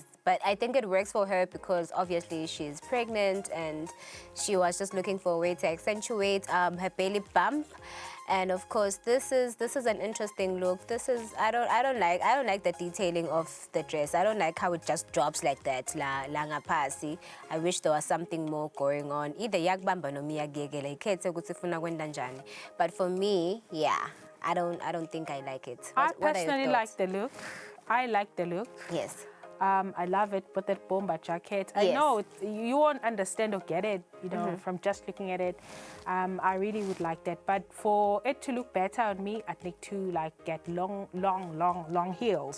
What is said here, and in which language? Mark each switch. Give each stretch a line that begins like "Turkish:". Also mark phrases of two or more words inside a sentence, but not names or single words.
English: But I think it works for her because obviously she's pregnant and she was just looking for a way to accentuate her belly bump. And of course, this is an interesting look. This is I don't like the detailing of the dress. I don't like how it just drops like that.
Swati: La ngaphansi.
English: I wish there was something more going on.
Swati: Either yakbamba no miyagegele ikhethe ukuthi ufuna kwenda njani.
English: But for me, yeah, I don't think I like it. I personally like the look. I like the look. Yes. I love it with that bomber jacket. I know you won't understand or get it, you know, from just looking at it. I really would like that. But for it to look better on me, I'd need to like get long heels.